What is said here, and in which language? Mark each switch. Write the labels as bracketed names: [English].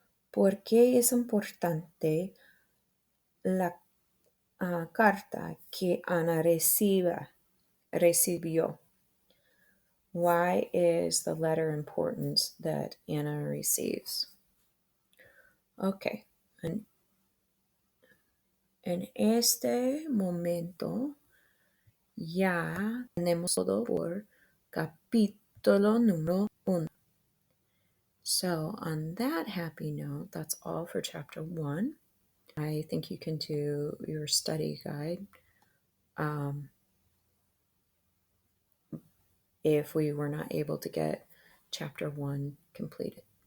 [Spanish] ¿Por qué es importante la carta que Ana recibió? [English] Why is the letter important that Anna receives? Okay. [Spanish] En este momento ya tenemos todo por capítulo número 1. [English] So on that happy note, that's all for chapter 1. I think you can do your study guide if we were not able to get chapter 1 completed.